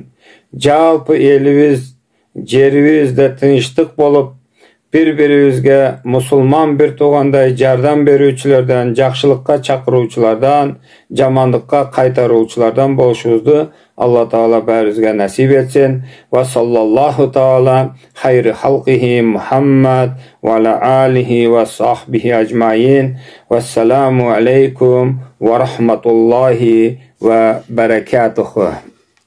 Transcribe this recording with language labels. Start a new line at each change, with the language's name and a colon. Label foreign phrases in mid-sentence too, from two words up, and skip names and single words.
Kyrgyz: Жалпы элибиз, жерибизде тынчтык болуп, бири-бирибизге мусулман бир туугандай жардам берүүчүлөрдөн, жакшылыкка чакыруучулардан, жамандыкка кайтаруучулардан болушубузду Алла Таала баарыбызга насип этсин.
Arabic: وصلى الله تعالى خير خلقه محمد وعلى آله وصحبه أجمعين. والسلام عليكم ورحمة الله وبركاته.